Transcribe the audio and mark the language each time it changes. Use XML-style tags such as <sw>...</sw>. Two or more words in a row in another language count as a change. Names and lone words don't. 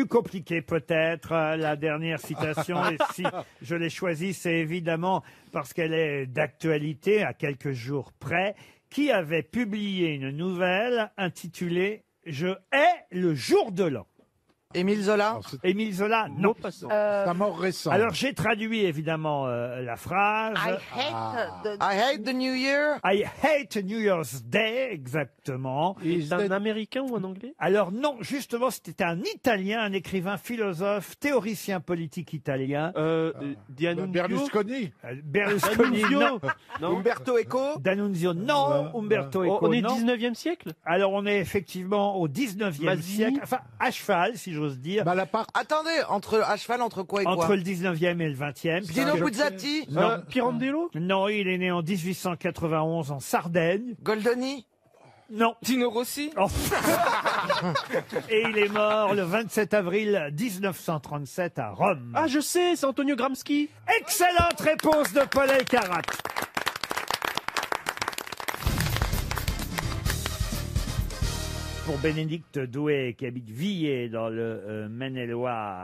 <fr>plus compliqué peut-être, la dernière citation, et si je l'ai choisie, c'est évidemment parce qu'elle est d'actualité, à quelques jours près, qui avait publié une nouvelle intitulée « Je hais le jour de l'an ». Émile Zola. Non, c'est Émile Zola, non. un mort récent. Alors, j'ai traduit évidemment la phrase.</fr> <en>I hate the New Year. I hate New Year's Day,</en> <fr>exactement. C'est un américain ou un anglais? Alors non, justement, c'était un Italien, un écrivain, philosophe, théoricien politique italien. D'Annunzio. Berlusconi. Berlusconi, non. Non. Umberto Eco. D'Annunzio, non. Umberto Eco, On est non. 19e siècle? Alors on est effectivement au 19e Mazzini. siècle, enfin à cheval, si j'ose dire, Malaparte. Attendez, à cheval, entre quoi et quoi? entre le 19e et le 20e. Dino Buzzati. Non. Pirandello? Non, il est né en 1891 en Sardaigne. Goldoni. Non. Tino Rossi. Oh. Et il est mort le 27 avril 1937 à Rome. Ah, je sais, c'est Antonio Gramsci. Excellente réponse de Paul Elkarat. Pour Bénédicte Doué, qui habite Villers, dans le Maine-et-Loire.</fr>